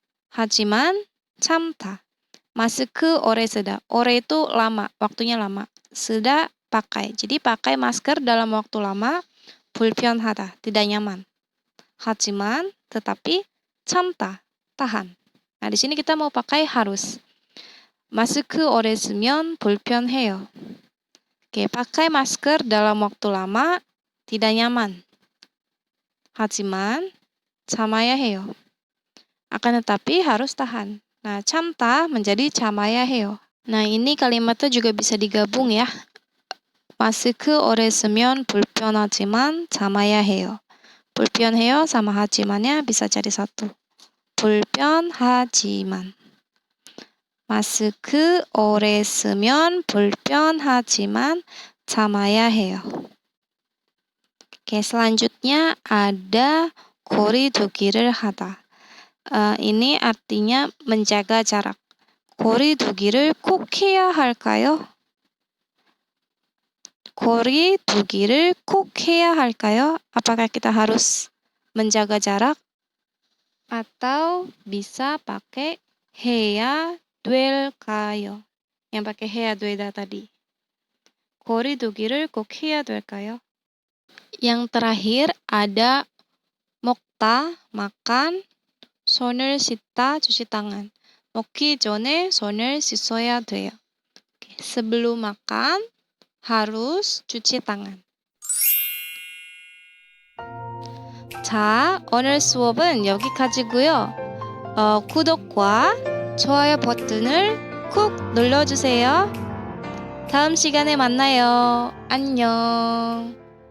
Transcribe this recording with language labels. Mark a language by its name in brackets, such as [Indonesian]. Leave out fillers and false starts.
[Korean] 하지만 참다. 마스크 오래 쓰다. [Indonesian] 오래 itu lama, waktunya lama. 쓰다 pakai. Jadi pakai masker dalam waktu lama. 불편하다, tidak nyaman. 하지만 tetapi 참다, tahan. Nah, di sini kita mau pakai harus. [Korean] 마스크 오래 쓰면 불편해요. [Indonesian] Oke, pakai masker dalam waktu lama tidak nyaman. [Korean] 하지만 참아야 해요. [Indonesian] Akan tetapi harus tahan. Nah, 참다 menjadi [Korean] 참아야 해요. [Indonesian] Nah, ini kalimatnya juga bisa digabung ya. [Korean] 마스크 오래 쓰면 불편하지만 참아야 해요. [Indonesian] 불편해요 sama hajimannya bisa jadi satu. [Korean] 불편하지만. 마스크 오래 쓰면 불편하지만 참아야 해요. [Indonesian] Oke, selanjutnya ada [Korean] 거리두기를 하다. [Indonesian] Ini artinya menjaga jarak. [Korean] 거리두기를 꼭 해야 할까요? 거리두기를 꼭 해야 할까요? [Indonesian] Apakah kita harus menjaga jarak? Atau bisa pakai [Korean] 해야 될까요? [Indonesian] Yang pakai [Korean] 해야 되다 [Indonesian] tadi. [Korean] 거리두기를 꼭 해야 될까요? [Indonesian] Yang terakhir ada 먹다, makan, [Korean] 손을 씻다, [Indonesian] cuci tangan. [Korean] 먹기 전에 손을 씻어야 돼요. [Indonesian] Sebelum makan, harus cuci tangan. [Korean] 자, 오늘 수업은 여기까지고요. 구독과 좋아요 버튼을 꾹 눌러주세요. 다음 시간에 만나요. 안녕.